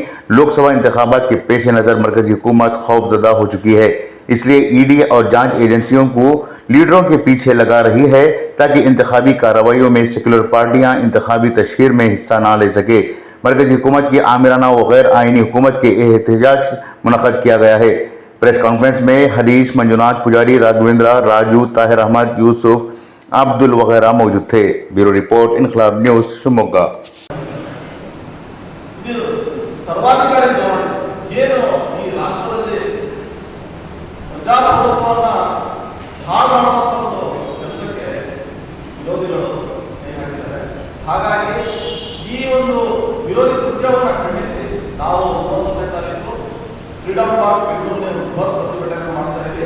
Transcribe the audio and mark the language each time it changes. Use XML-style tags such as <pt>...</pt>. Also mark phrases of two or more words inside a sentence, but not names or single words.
<ur>لوک سبھا انتخابات کے پیش نظر مرکزی حکومت خوفزدہ ہو چکی ہے، اس لیے ED اور جانچ ایجنسیوں کو لیڈروں کے پیچھے لگا رہی ہے تاکہ انتخابی کارروائیوں میں سیکولر پارٹیاں انتخابی تشہیر میں حصہ نہ لے سکے. مرکزی حکومت کی آمرانہ و غیر آئینی حکومت کے احتجاج منعقد کیا گیا ہے.</ur> <en>press conference</en> <ur>میں ہریش، منجوناتھ پجاری، راگھویندر، راجو، طاہر احمد، یوسف، عبدل وغیرہ موجود تھے.</ur> <en>bureau report,</en> <ur>इनकलाब न्यूज़, शिवमोग्गा।</ur> <kn>ಸರ್ವಾಧಿಕಾರಿ ಧೋರಣೆ ಏನು ಈ ರಾಷ್ಟ್ರದಲ್ಲಿ ಪ್ರಜಾಪ್ರಭುತ್ವವನ್ನು ಹಾಳು ಮಾಡುವಂಥ ಒಂದು ಕೆಲಸಕ್ಕೆ ವಿರೋಧಿಗಳು ಕೈ ಹಾಕಿದ್ದಾರೆ. ಹಾಗಾಗಿ ಈ ಒಂದು ವಿರೋಧಿ ಕೃತ್ಯವನ್ನು ಖಂಡಿಸಿ ನಾವು 19ನೇ ತಾರೀಕು ಫ್ರೀಡಂ ಪಾರ್ಕ್ ಬೆಂಗಳೂರಿನಲ್ಲಿ ಬೃಹತ್ ಪ್ರತಿಭಟನೆ ಮಾಡ್ತಾ ಇದ್ದೀವಿ.</kn>